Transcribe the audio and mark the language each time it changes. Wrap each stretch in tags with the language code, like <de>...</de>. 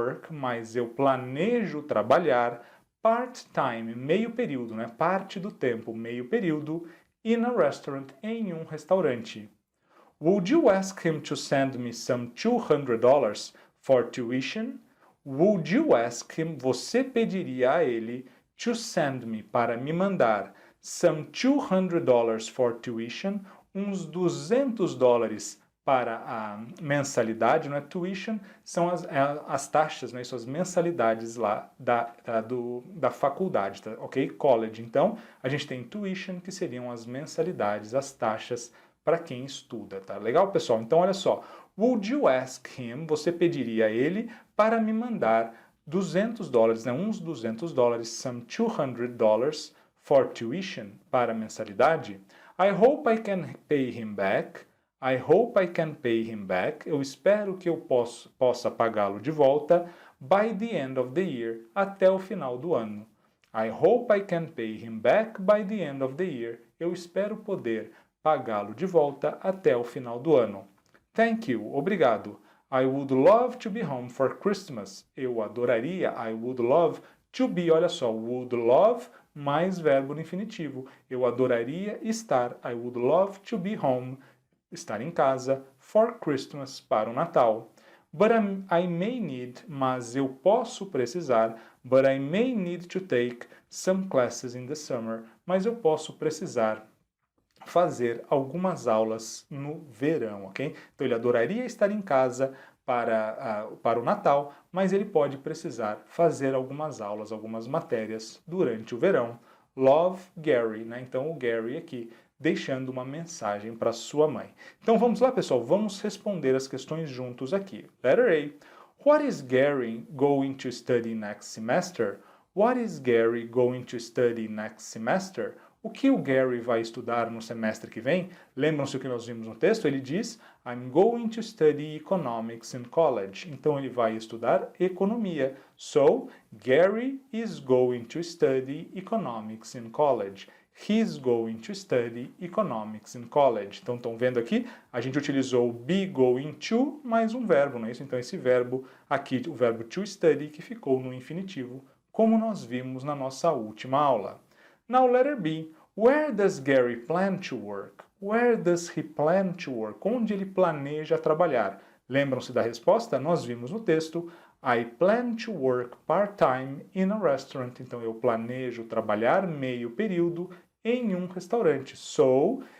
<pt>Mas eu planejo trabalhar part-time, meio período, né? Parte do tempo, meio período,</pt> <en>in a restaurant,</en> <pt>em um restaurante.</pt> <en>Would you ask him to send me some $200 for tuition? Would you ask him,</en> <pt>você pediria a ele,</pt> <en>to send me,</en> <pt>para me mandar,</pt> <en>some $200 for tuition,</en> <pt>uns $200 para a mensalidade, não é? Tuition são as taxas, né? As mensalidades lá da faculdade, tá? Ok? College. Então, a gente tem tuition, que seriam as mensalidades, as taxas para quem estuda, tá? Legal, pessoal? Então, olha só.</pt> <en>Would you ask him,</en> <pt>você pediria a ele para me mandar $200, né? Uns $200,</pt> <en>some $200 for tuition,</en> <pt>para a mensalidade?</pt> <en>I hope I can pay him back. I hope I can pay him back.</en> <pt>Eu espero que eu possa pagá-lo de volta</pt> <en>by the end of the year,</en> <pt>até o final do ano.</pt> <en>I hope I can pay him back by the end of the year.</en> <pt>Eu espero poder pagá-lo de volta até o final do ano.</pt> <en>Thank you.</en> <pt>Obrigado.</pt> <en>I would love to be home for Christmas.</en> <pt>Eu adoraria.</pt> <en>I would love to be.</en> <pt>Olha só, would love mais verbo no infinitivo. Eu adoraria estar.</pt> <en>I would love to be home.</en> <pt>Estar em casa,</pt> <en>for Christmas,</en> <pt>para o Natal.</pt> <en>But I may need,</en> <pt>mas eu posso precisar,</pt> <en>but I may need to take some classes in the summer,</en> <pt>mas eu posso precisar fazer algumas aulas no verão, ok? Então ele adoraria estar em casa para o Natal, mas ele pode precisar fazer algumas aulas, algumas matérias durante o verão. Love, Gary, né? Então o Gary aqui deixando uma mensagem para sua mãe. Então vamos lá, pessoal, vamos responder as questões juntos aqui.</pt> <en>Letter A. What is Gary going to study next semester? What is Gary going to study next semester?</en> <pt>O que o Gary vai estudar no semestre que vem? Lembram-se o que nós vimos no texto? Ele diz,</pt> <en>I'm going to study economics in college.</en> <pt>Então ele vai estudar economia.</pt> <en>So, Gary is going to study economics in college. He's going to study economics in college.</en> <pt>Então, estão vendo aqui? A gente utilizou be going to mais um verbo, não é isso? Então, esse verbo aqui, o verbo to study, que ficou no infinitivo, como nós vimos na nossa última aula.</pt> <en>Now, letter B. Where does Gary plan to work? Where does he plan to work?</en> <pt>Onde ele planeja trabalhar? Lembram-se da resposta? Nós vimos no texto,</pt> <en>I plan to work part-time in a restaurant.</en> <pt>Então, eu planejo trabalhar meio período em um restaurante.</pt> <en>So,</en>